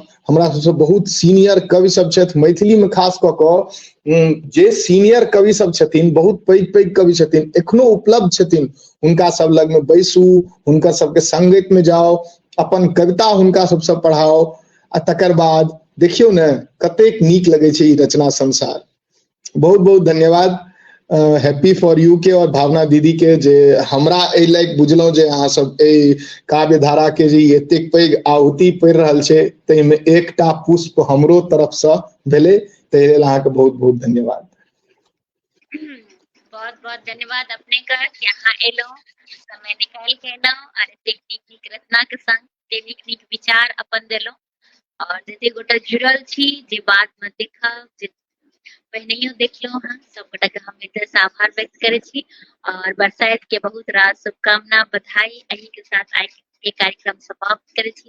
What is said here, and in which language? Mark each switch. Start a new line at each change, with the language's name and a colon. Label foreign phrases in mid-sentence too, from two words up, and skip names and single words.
Maithili: हमरा सबसे बहुत सीनियर कवि सब छथि मैथिली में, खास कऽ कऽ जे सीनियर कवि सब छथिन, बहुत पैघ पैघ कवि छथिन, एखनो उपलब्ध छथिन, हुनका सब लग में बैसू, हुनका सबके संगत में जाओ, अपन कविता हुनका सबसे पढ़ाओ, आ तकर बाद देखियौ ने कतेक नीक लगे छै ई रचना संसार। बहुत बहुत धन्यवाद। हैप्पी फॉर यू के और भावना दीदी के जे हमरा एहि लायक बुझलहुँ जे अहाँ सब एहि काव्य धारा के जे एतेक पैघ आहुति पड़ि रहल छै ताहिमे एकटा पुष्प हमरो तरफसँ भेलै, ताहि लेल अहाँके बहुत बहुत धन्यवाद। बहुत बहुत धन्यवाद अपने का कि यहाँ एलहुँ, समय निकाल के एलहुँ और एतेक नीक नीक रचना के संग एतेक नीक नीक विचार अपन देलहुँ और जते गोटा जुड़ल छी जे बाद में देखब जे पहिनहियो देखलहुँ हँ, सब गोटा के हम हृदय से आभार व्यक्त करे छी और बरसाइत के बहुत रास शुभकामना बधाई एही के साथ आइ के कार्यक्रम समाप्त करे छी।